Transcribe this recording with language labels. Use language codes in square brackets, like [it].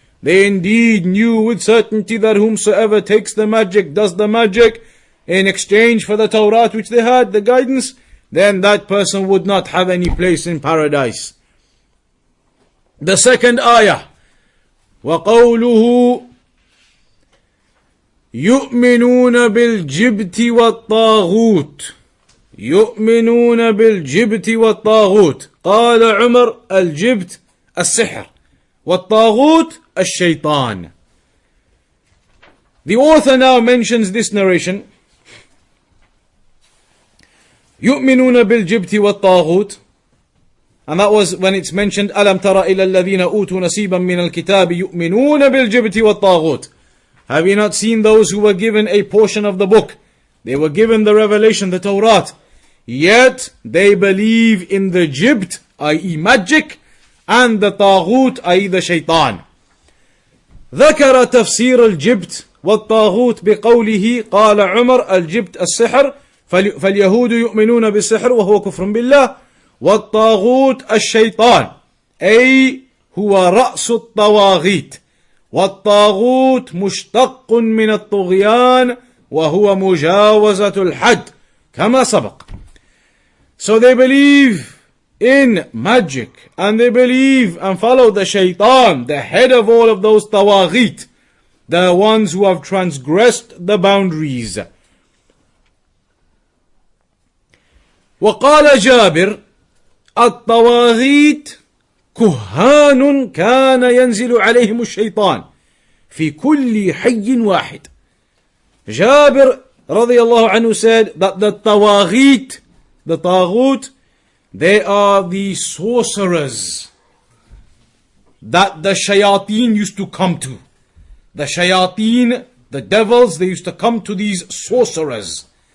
[en] They indeed knew with certainty that whomsoever takes the magic, does the magic in exchange for the Torah which they had, the guidance, then that person would not have any place in paradise. The second ayah, [ar] وَقَوْلُهُ يُؤْمِنُونَ بِالْجِبْتِ وَالطَّاغُوتِ. يؤمنون بالجبت والطاغوت. قال عمر الجبت السحر والطاغوت الشيطان. [en] The author now mentions this narration. [ar] يؤمنون بالجبت والطاغوت. [en] And that was when it's mentioned [ar] ألم تر إلى الذين أوتوا نصيبا من الكتاب يؤمنون بالجبت والطاغوت. [en] Have you not seen those who were given a portion of the book? They were given the revelation, the Torah. Yet they believe in the jibt, i.e. magic, and the taghut, i.e. the shaitan. [ar] ذكر تفسير الجبت والطاغوت بقوله قال عمر الجبت السحر فاليهود يؤمنون بالسحر وهو كفر بالله والطاغوت الشيطان أي هو رأس الطواغيت والطاغوت مشتق من الطغيان وهو مجاوزة الحد كما سبق. [en] So they believe in magic and they believe and follow the shaitan, the head of all of those tawaghit, the ones who have transgressed the boundaries. [ar] وقال جابر الطواغيت كهان كان ينزل عليهم الشيطان في كل حي واحد. [en] Jabir radiyallahu anhu said that the tawaghit, the taghut, they are the sorcerers that the shayateen used to come to. The shayateen, the devils, they used to come to these sorcerers.